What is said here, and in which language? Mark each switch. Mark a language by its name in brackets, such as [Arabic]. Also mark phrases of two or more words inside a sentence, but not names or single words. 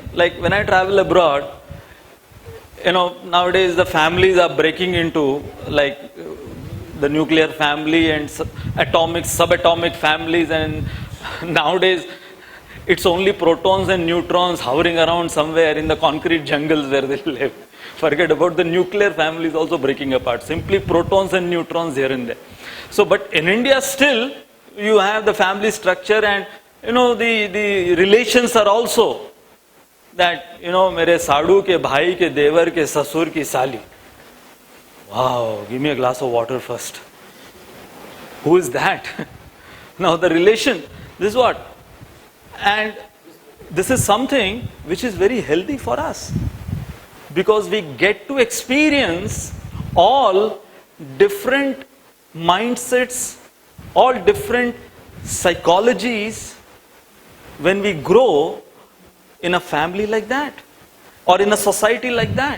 [English] Like when I travel abroad, nowadays the families are breaking into like the nuclear family and atomic, subatomic families, and nowadays it's only protons and neutrons hovering around somewhere in the concrete jungles where they live. Forget about the nuclear families also breaking apart. Simply protons and neutrons here and there. So, but in India still, you have the family structure, and the relations are also that, [Hindi] मेरे साधु के भाई के देवर के ससुर की साली. [English] Wow, give me a glass of water first. Who is that? Now the relation, this is what? And this is something which is very healthy for us, because we get to experience all different mindsets, all different psychologies when we grow in a family like that, or in a society like that.